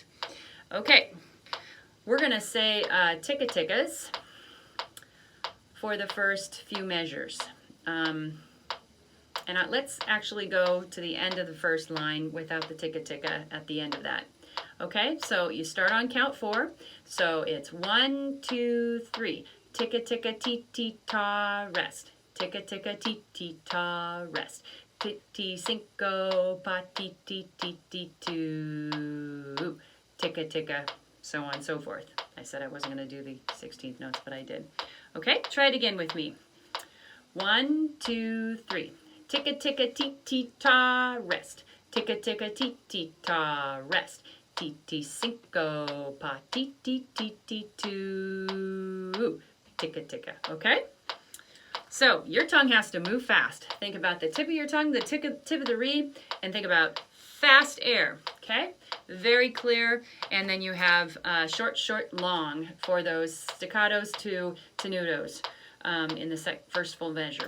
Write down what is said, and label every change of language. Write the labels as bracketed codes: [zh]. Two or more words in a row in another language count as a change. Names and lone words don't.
[en] Okay, we're going to say ticka-tickas for the first few measures. Let's actually go to the end of the first line without the ticka-ticka at the end of that. Okay, so you start on count 4. So it's 1, 2, 3. Ticka-ticka-tee-tee-ta, rest. Ticka-ticka-tee-tee-ta, rest. Ti-ti-cinco, pa-ti-ti-ti-ti-tu. Ticka-ticka, so on and so forth. I said I wasn't going to do the 16th notes, but I did. Okay, try it again with me. 1, 2, 3. Ticka-ticka-tee-tee-ta, rest. Ticka-ticka-tee-tee-ta, rest. Ti-ti-cinco, pa-ti-ti-ti-ti-tu. Ticka-ticka, okay? So your tongue has to move fast. Think about the tip of your tongue, the tip of the reed, and think about fast air, okay? Very clear, and then you have short, short, long for those staccatos to tenutos in the first full measure.